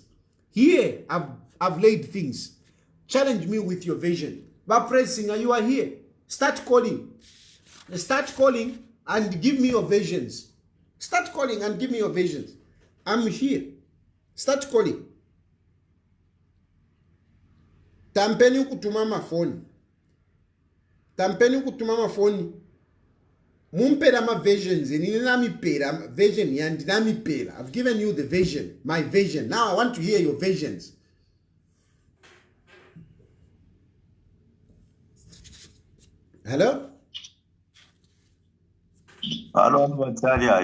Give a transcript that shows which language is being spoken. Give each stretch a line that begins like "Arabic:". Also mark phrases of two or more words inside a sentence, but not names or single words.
English: Here, I've laid things. Challenge me with your vision. But Singer, you are here. Start calling. Start calling and give me your visions. Start calling and give me your visions. I'm here. Start calling.
Bemba: Tampeni kutumama phone. Tampeni kutumama phone. Mumpera ma visions. Vision yandinami.
English: I've given you the vision. My vision. Now I want to hear your visions. Hello? Hello, Talia.